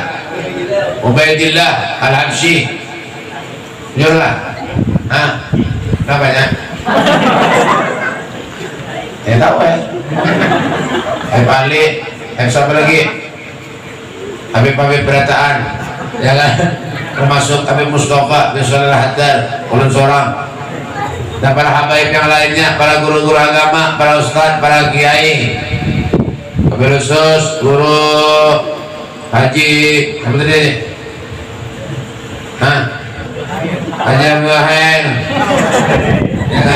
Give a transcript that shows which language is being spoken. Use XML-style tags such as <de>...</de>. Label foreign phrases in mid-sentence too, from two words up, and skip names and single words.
<bjn>Ubaidillah Al-Habsyi. Jurlah. Hah? Kenapanya? Ya tahu ya. Habib Ali, siapa lagi? Habib-habib berataan, ya kan? Termasuk Habib Mustafa bin Shalih al-Haddad, ulun seorang, dan para habaib yang lainnya, para guru-guru agama, para ustadz, para kiai, Habib khusus, guru Haji, apa tadi? Hah? Haji Abdulhain, ya kan?</bjn>